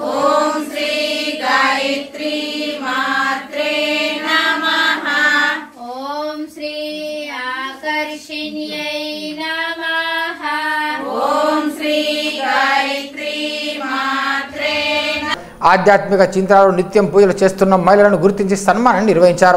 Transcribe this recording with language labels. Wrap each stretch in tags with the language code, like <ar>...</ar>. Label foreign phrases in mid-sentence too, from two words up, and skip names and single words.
<sa>ओम श्री गायत्री मात्रे नमः। ओम श्री आकर्षिण्यै नमः। ओम श्री गायत्री मात्रे।</sa> <te>ఆధ్యాత్మిక చింతనలో నిత్యం పూజలు చేస్తున్న మహిళలను గుర్తించి సన్మానాన్ని నిర్వహించారు.</te>